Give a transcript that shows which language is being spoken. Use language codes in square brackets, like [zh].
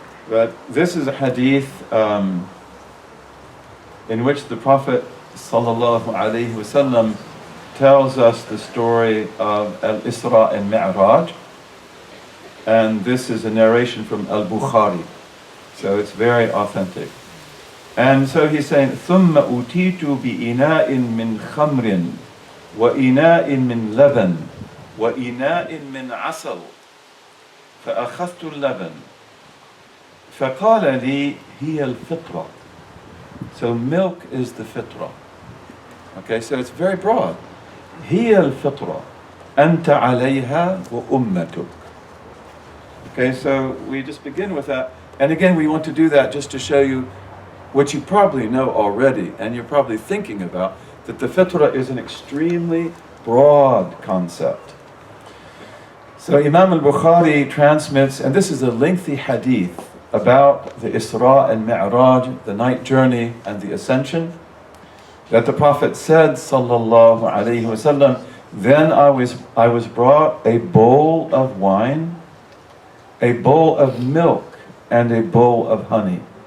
[en] But this is a hadith in which the Prophet ﷺ tells us the story of al-Isra and Mi'raj. And this is a narration from al-Bukhari. So it's very authentic. And so he's saying, [ar] ثُمَّ أُتِيتُ بِإِنَاءٍ مِّنْ خَمْرٍ وَإِنَاءٍ مِّنْ لَبَنٍ وَإِنَاءٍ مِّنْ عَسَلٍ فَأَخَذْتُ اللَّبَنَ فقال لي هي الفطرة [en] So milk is the fitrah. Okay, so it's very broad. [ar] هي الفطرة أنت عليها وأمتك. [en] Okay, so we just begin with that. And again, we want to do that just to show you what you probably know already, and you're probably thinking about, that the fitrah is an extremely broad concept. So Imam al-Bukhari transmits, and this is a lengthy hadith about the Isra and Mi'raj, the night journey and the ascension, that the Prophet said, sallallahu alayhi wasallam, then I was brought a bowl of wine, a bowl of milk, and a bowl of honey.